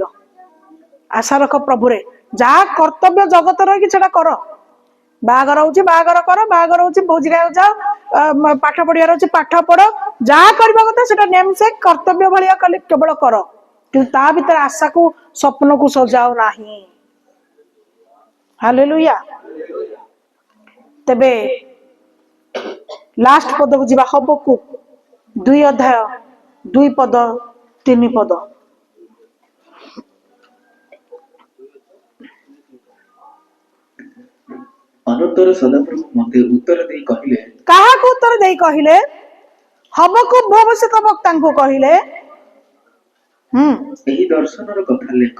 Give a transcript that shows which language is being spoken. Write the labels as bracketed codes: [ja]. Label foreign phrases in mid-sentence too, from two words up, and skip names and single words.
[or] ଆଶା ରଖ ପ୍ରଭୁରେ, ଯାହା କର୍ତ୍ତବ୍ୟ ଜଗତ ରହିକି ସେଟା କର। ବାହାଘର ହଉଛି ବାହାଘର କର, ବାହାଘର ହଉଛି ଭୋଜି ଖାଇବାକୁ ଯାଅ, ପାଠ ପଢିବାର ଅଛି ପାଠ ପଢ, ଯାହା କରିବା କଥା ସେଟା ନେମସେ କର୍ତ୍ତବ୍ୟ ଭଳିଆ କଲେ କେବଳ କର। କିନ୍ତୁ ତା ଭିତରେ ଆଶାକୁ, ସ୍ୱପ୍ନକୁ ସଜାଅ ନାହିଁ। हालेलुया। ତେବେ ଲାଷ୍ଟ ପଦ କୋ ଜୀବା ହବକୁକ 2 ଅଧ୍ୟାୟ 2 ପଦ 3 ପଦ। ଅନନ୍ତର ସଦାପ୍ରଭୁ ମୋତେ ଉତ୍ତର ଦେଇ କହିଲେ, କାହାକୁ ଉତ୍ତର ଦେଇ କହିଲେ? ହବକୁକ ଭବିଷ୍ୟତ ବକ୍ତାଙ୍କୁ କହିଲେ ଏହି ଦର୍ଶନର କଥା ଲେଖ